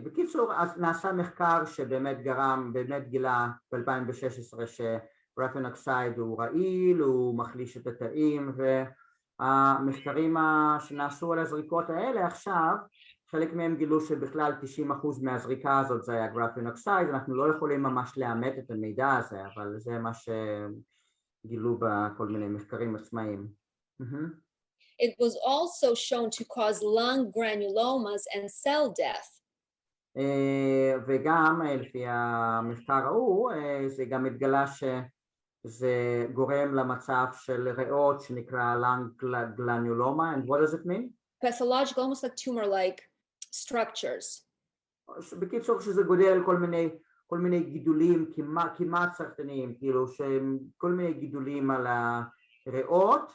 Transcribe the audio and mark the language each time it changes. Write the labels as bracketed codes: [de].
[he] בקיצור, אז נעשה מחקר שבאמת גילה ב-2016 שגרפין אוקסייד הוא רעיל, הוא מחליש את התאים, והמחקרים שנעשו על הזריקות האלה עכשיו, חלק מהם גילו שבכלל 90% מהזריקה הזאת זה היה גרפין אוקסייד. אנחנו לא יכולים ממש לאמת את המידע הזה, אבל זה מה שגילו בכל מיני מחקרים עצמאיים. [en] It was also shown to cause lung granulomas and cell death. [he] וגם לפי המחקר ההוא, זה גם התגלה שזה גורם למצב של ריאות שנקרא lung granuloma. [en] And what does it mean? Pathological, almost like tumor-like structures. [he] בקיצור, שזה גודל כל מיני גידולים כמעט סרטניים, כאילו כל מיני גידולים על ריאות.